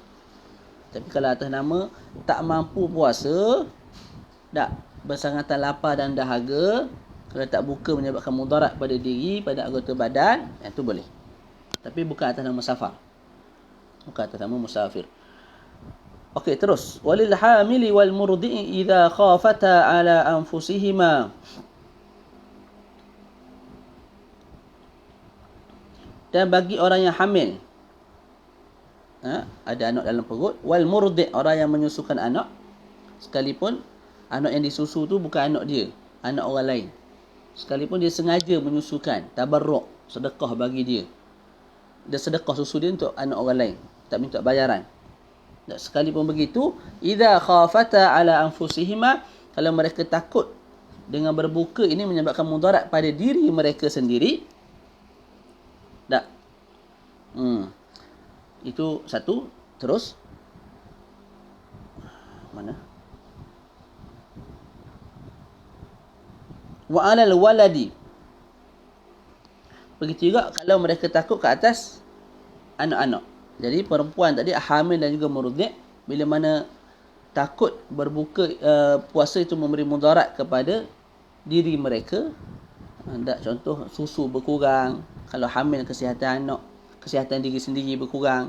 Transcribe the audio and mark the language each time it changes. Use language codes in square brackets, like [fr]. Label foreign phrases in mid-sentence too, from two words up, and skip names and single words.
[ms] Tapi kalau atas nama tak mampu puasa, tak, bersangatan lapar dan dahaga, kalau tak buka menyebabkan mudarat pada diri, pada anggota badan, itu boleh. Tapi bukan atas nama safar, bukan atas nama musafir. Okey, terus. [ar] وللحامل والمرضع إذا خافتا على أنفسهما. [ms] Dan bagi orang yang hamil, ada anak dalam perut, [ar] والمرضع', [ms] orang yang menyusukan anak, sekalipun anak yang disusu tu bukan anak dia, anak orang lain, sekalipun dia sengaja menyusukan, tabarruk, sedekah bagi dia, sedekah susu dia untuk anak orang lain, tak minta bayaran. Sekalipun begitu, [ar] إذا خافتا على أنفسهما, [ms] kalau mereka takut dengan berbuka ini menyebabkan mudarat pada diri mereka sendiri, tak. Itu satu. Terus mana? [ar] وعلى الولد. [ms] Begitu juga kalau mereka takut ke atas anak-anak. Jadi perempuan tadi hamil dan juga murdi', bila mana takut berbuka puasa itu memberi mudarat kepada diri mereka. Contoh susu berkurang, kalau hamil kesihatan anak, kesihatan diri sendiri berkurang.